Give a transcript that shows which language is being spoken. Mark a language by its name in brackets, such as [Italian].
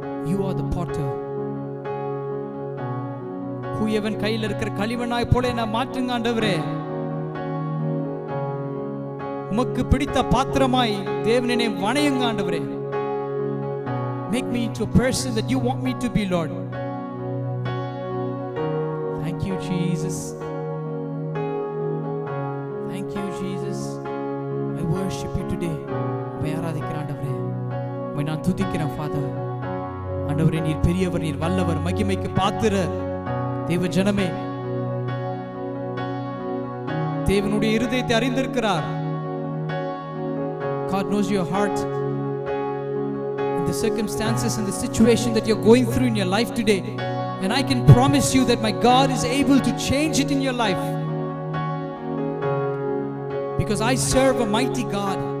[English] You are the potter. [Tamil] குயவன் கையில் இருக்கிற களிமண்ணாய் போல என்ன மாற்றுங்க ஆண்டவரே. உமக்கு பிடித்த பாத்திரமாய் தேவனே வணையுங்க ஆண்டவரே. [English] Make me into a person that you want me to be, Lord. Thank you Jesus. Thank you Jesus. I worship you today. [Tamil] உம்மை ஆராதிக்கிறேன் ஆண்டவரே. உம்மை நான் துதிக்கிறேன் Father. ஆண்டவரே, நீர் பெரியவர், நீர் வல்லவர், மகிமைக்கு பாத்திரர். தேவ ஜனமே, தேவனுடைய இருதயத்தை அறிந்திருக்கிறார். [English] God knows your heart, and the circumstances and the situation that you're going through in your life today, and I can promise you that my God is able to change it in your life, because I serve a mighty God.